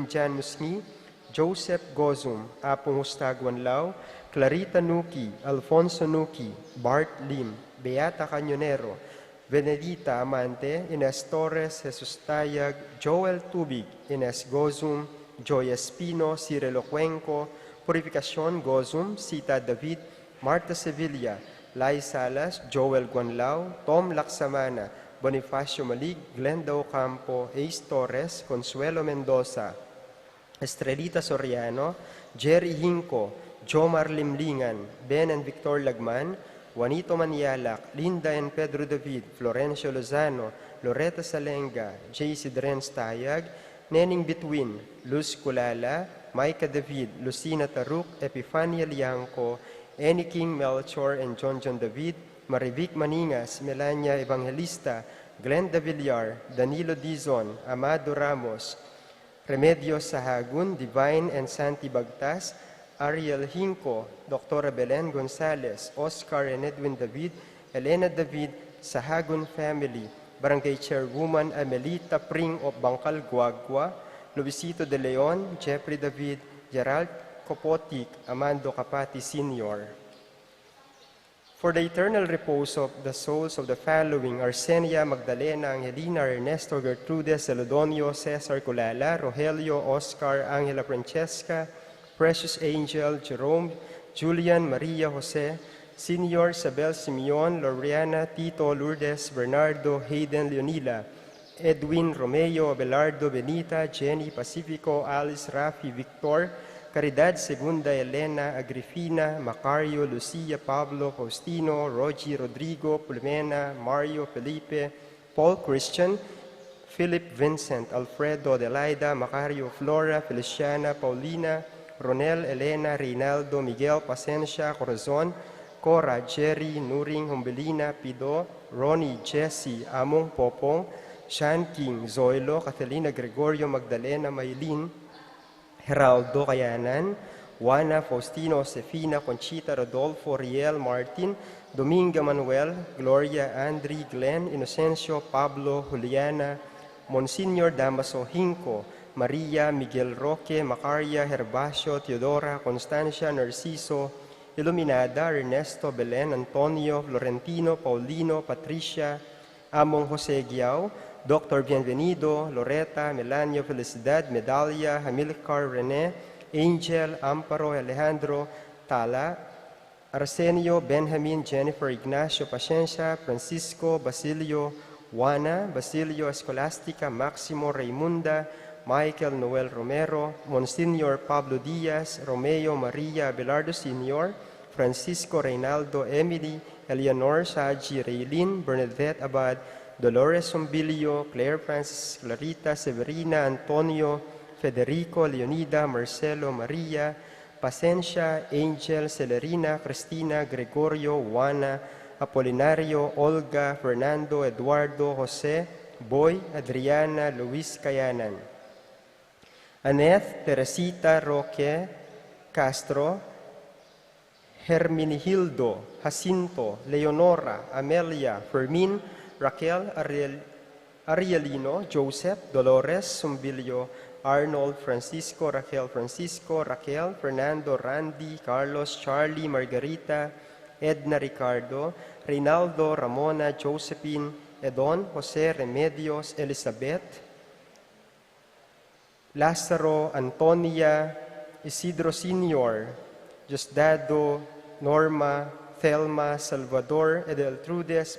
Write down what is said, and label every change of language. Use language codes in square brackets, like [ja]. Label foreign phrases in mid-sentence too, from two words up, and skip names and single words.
[en] Jan Musni, Joseph Gozum, Apong Hustagwan Lau, Clarita Nuki, Alfonso Nuki, Bart Lim, Beata Cañonero, Benedita Amante, Ines Torres, Jesus Tayag, Joel Tubig, Ines Gozum, Joy Espino, Cirilo Cuenco, Purificacion Gozum, Sita David, Marta Sevilla, Lai Salas, Joel Guanlao, Tom Laksamana, Bonifacio Malig, Glenda Ocampo, Ace Torres, Consuelo Mendoza, Estrelita Soriano, Jerry Hinco, Jomar Limlingan, Ben and Victor Lagman, Juanito Manialak, Linda and Pedro David, Florencio Lozano, Loretta Salenga, J.C. Drens Tayag, Nening Between, Luz Kulala, Micah David, Lucina Taruk, Epifania Liangco, Annie King Melchor and John David, Marivic Maningas, Melania Evangelista, Glenda Villar, Danilo Dizon, Amado Ramos, Remedios Sahagun, Divine and Santi Bagtas, Ariel Hinco, Dr. Belen Gonzalez, Oscar and Edwin David, Elena David, Sahagun family, Barangay Chairwoman Amelita Pring of Bangkal Guagua, Luisito De Leon, Jeffrey David, Gerald Kopotik, Amando Capati Sr. For the eternal repose of the souls of the following: Arsenia Magdalena, Angelina, Ernesto, Gertrudes, Celodonio, Cesar Culala, Rogelio, Oscar, Angela Francesca, Precious Angel, Jerome, Julian Maria Jose, Senior Isabel Simeon, Loriana, Tito, Lourdes, Bernardo, Hayden Leonila, Edwin Romeo, Abelardo Benita, Jenny Pacifico, Alice Rafi Victor, Caridad Segunda, Elena, Agrifina, Macario, Lucia, Pablo, Faustino, Rogi, Rodrigo, Pulmena, Mario, Felipe, Paul Christian, Philip Vincent, Alfredo, Adelaida, Macario, Flora, Feliciana, Paulina, Ronel, Elena, Reynaldo, Miguel, Pasencia, Corazon, Cora, Jerry, Nuring, Humbelina, Pido, Ronnie, Jesse, Among, Popong, Sean King, Zoilo, Catalina, Gregorio, Magdalena, Maylin, Geraldo, Kayanan, Juana, Faustino, Josefina, Conchita, Rodolfo, Riel, Martin, Dominga, Manuel, Gloria, Andri, Glenn, Inocencio, Pablo, Juliana, Monsignor Damaso Hinco, Maria, Miguel Roque, Macaria, Herbacio, Teodora, Constancia, Narciso, Iluminada, Ernesto, Belen, Antonio, Florentino, Paulino, Patricia, Among Jose Giao, Dr. Bienvenido, Loreta, Melanio, Felicidad, Medalia, Hamilcar, Rene, Angel, Amparo, Alejandro, Tala, Arsenio, Benjamin, Jennifer, Ignacio, Paciencia, Francisco, Basilio, Juana, Basilio, Escolastica, Maximo, Raimunda, Michael Noel Romero, Monsignor Pablo Diaz, Romeo Maria Abelardo Sr., Francisco Reynaldo, Emily, Eleanor Saji, Raylin, Bernadette Abad, Dolores Sombilio, Claire Francis, Clarita, Severina, Antonio, Federico, Leonida, Marcelo, Maria, Pacencia, Angel, Celerina, Cristina, Gregorio, Juana, Apolinario, Olga, Fernando, Eduardo, Jose, Boy, Adriana, Luis Cayanan. Annette, Teresita, Roque, Castro, Herminihildo, Jacinto, Leonora, Amelia, Fermin, Raquel, Arielino, Joseph, Dolores, Sumbilio, Arnold, Francisco, Raquel, Fernando, Randy, Carlos, Charlie, Margarita, Edna, Ricardo, Reynaldo, Ramona, Josephine, Edon, Jose, Remedios, Elizabeth, Lázaro, Antonia, Isidro Sr., Diosdado, Norma, Thelma, Salvador, Edeltrudes,